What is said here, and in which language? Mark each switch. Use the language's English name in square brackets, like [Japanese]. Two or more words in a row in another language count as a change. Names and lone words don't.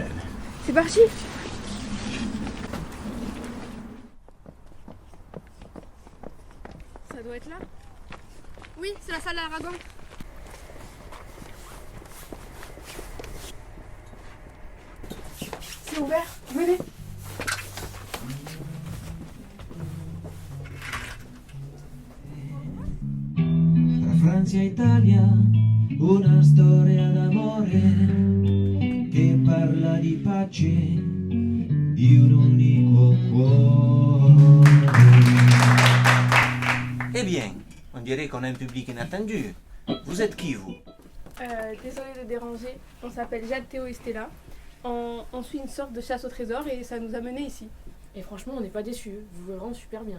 [French] C'est parti. Ça doit être là. Oui, c'est la salle d'Aragon. C'est ouvert, venez. [Italian] Tra Francia e Italia, una storia d'amore che parla di pace, di un unico cuore. [French] Eh bien, on dirait qu'on a un public inattendu. Vous êtes qui, vous? Désolée de déranger. On s'appelle Jade, Théo et Stella. On suit une sorte de chasse au trésor et ça nous a menés ici. Et franchement, on n'est pas déçus. Vous jouez vraiment super bien.